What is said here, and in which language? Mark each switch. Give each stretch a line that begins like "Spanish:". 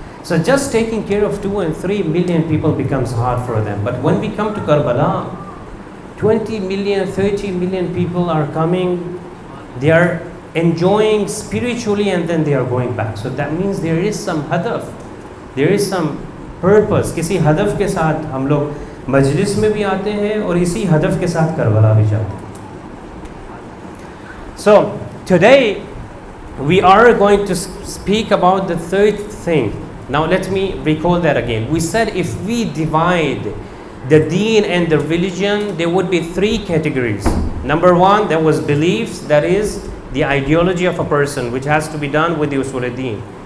English: So just taking care of 2 and 3 million people becomes hard for them. But when we come to Karbala, 20 million, 30 million people are coming. They are enjoying spiritually, and then they are going back. So that means there is some hadaf, there is some purpose.
Hindi: किसी हदफ के साथ हम लोग मजलिस में भी आते हैं और इसी हदफ के साथ करबला भी जाते हैं.
English: So today we are going to speak about the third thing. Now let me recall that again. We said if we divide the deen and the religion, there would be 3 categories. Number 1, there was beliefs, that is the ideology of a person, which has to be done with the usul al-deen.